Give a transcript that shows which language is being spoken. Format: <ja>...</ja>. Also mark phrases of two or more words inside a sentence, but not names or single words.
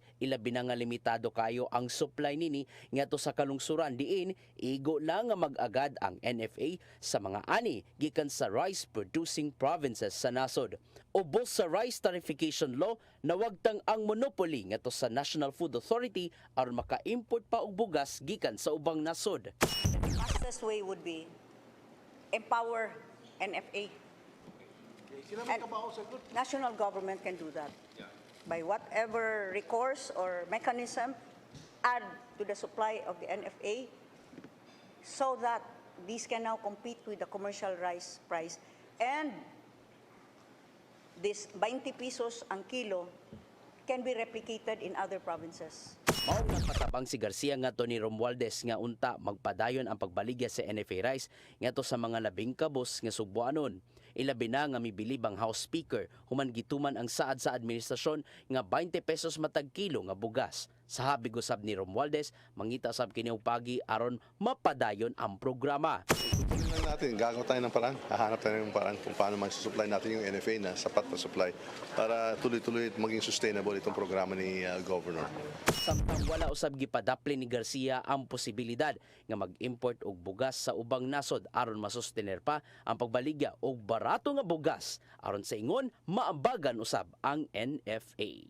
<ceb>Ilabi na nga limitado kayo ang supply nini ngadto sa kalungsuran diin igo lang nga mag-agad ang NFA sa mga ani gikan sa</ceb> <en>rice producing provinces</en> <ceb>sa nasod. Ubos sa</ceb> <en>rice tarification law,</en> <ceb>nawagtang ang monopoly ngadto sa National Food Authority aron maka-import pa og bugas gikan sa ubang nasod.</ceb> <en>Fastest way would be empower NFA. And national government can do that. By whatever recourse or mechanism, add to the supply of the NFA so that these can now compete with the commercial rice price. And this 20 pesos</en> <ceb>ang kilo</ceb> <en>can be replicated in other provinces.</en> <ceb>Mao nagpatabang si Garcia ngadto ni Romualdez nga unta magpadayon ang pagbaligya sa NFA rice ngadto sa mga labing kabos nga sugbuanon. Ilabi na nga mibilib ang House Speaker human gituman ang saad sa administrasyon nga 20 pesos matag kilo nga bugas. Sa habig usab ni Romualdez, mangita sab kini og pagi aron mapadayon ang programa.</ceb> <tl>Natin, gagawa tayo ng paraan, hahanap tayo ng paraan kung paano mag-supply natin yung NFA na sapat na supply para tuloy-tuloy at maging sustainable itong programa ni Governor.</tl> <ceb>Samtang wala usab gipadapli ni Garcia ang posibilidad nga mag-import og bugas sa ubang nasod aron masustener pa ang pagbaligya og barato nga bugas aron sa ingon maambagan usab ang NFA.</ceb>